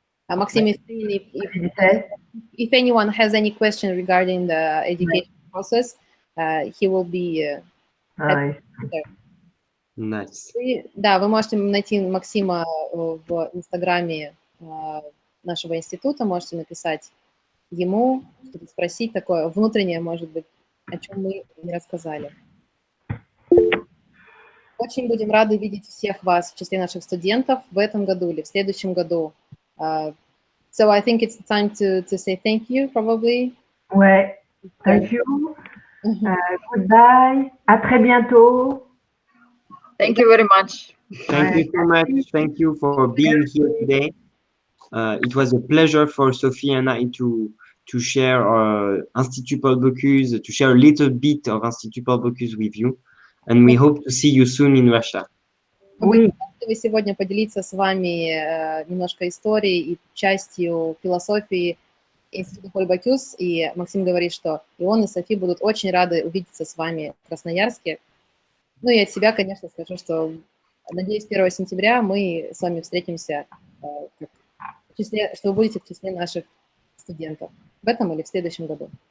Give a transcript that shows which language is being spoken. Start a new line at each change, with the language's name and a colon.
English: Maxim, if anyone has any question regarding the education process, he will be Nice. Nice.
Russian: Да, вы можете найти Максима в инстаграме нашего института, можете написать ему, что-то спросить такое внутреннее, может быть, о чем мы не рассказали. Очень будем рады видеть всех вас в числе наших студентов в этом году или в следующем году.
English: So I think it's time to say thank you, probably. Ouais. Thank you. Goodbye.
French: À très bientôt.
English: Thank you very much. Thank you so much. Thank you for being here today. It was a pleasure for Sophie and I to share our Institut Paul Bocuse, to share a little bit of Institut Paul Bocuse with you. And we hope to see you soon in Russia.
Russian: Мы хотели сегодня поделиться с вами немножко историей и частью философии Института Paul Bocuse. И Максим говорит, что и он, и Софи будут очень рады увидеться с вами в Красноярске. Ну и от себя, конечно, скажу, что, надеюсь, 1 сентября мы с вами встретимся, что вы будете в числе наших студентов в этом или в следующем году.